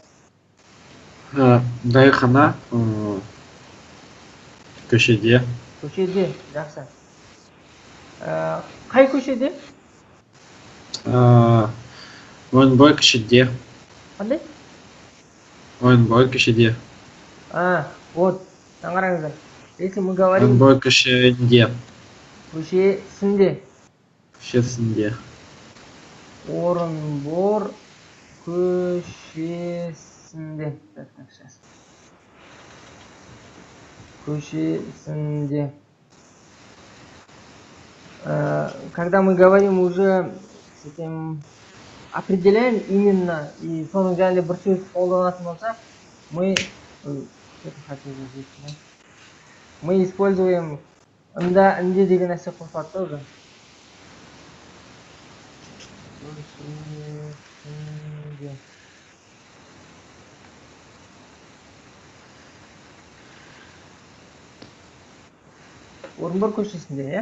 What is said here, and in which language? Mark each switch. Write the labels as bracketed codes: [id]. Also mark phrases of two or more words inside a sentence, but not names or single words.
[kk] Дәріхана көшеде. Көшеде, жақсы. Қай көшеде? Орынбор көшеде. Қандай? Орынбор көшеде. Вот, қараңыздар. [ru] Если мы говорим... [kk] Орынбор көшеде. Көшесінде. көшесінде. Орынбор көшесінде. [ru] Так, сейчас. [kk] Көшесінде. [ru] Когда мы говорим уже с этим, определяем именно, [kk] и соның жайында бір сөз қолданатын болсақ, [ru] мы, что-то хотел здесь, да? Мы используем [kk] ында, инде деген нәрсе қосылады да уже. Көшесінде. Орынбор көшесінде, иә?